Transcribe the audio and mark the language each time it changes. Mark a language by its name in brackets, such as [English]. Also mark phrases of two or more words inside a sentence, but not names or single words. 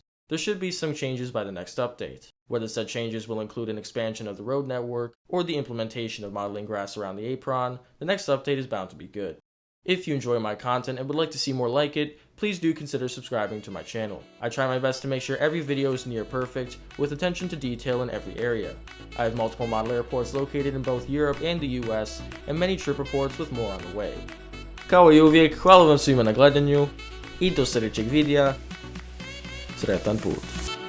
[English] There should be some changes by the next update. Whether said changes will include an expansion of the road network, or the implementation of modeling grass around the apron, the next update is bound to be good. If you enjoy my content and would like to see more like it, please do consider subscribing to my channel. I try my best to make sure every video is near perfect, with attention to detail in every area. I have multiple model airports located in both Europe and the US, and many trip reports with more on the way. [Bosnian] Kao I uvijek, hvala vam svima na gledanju i do sljedećeg videa. Sretan put.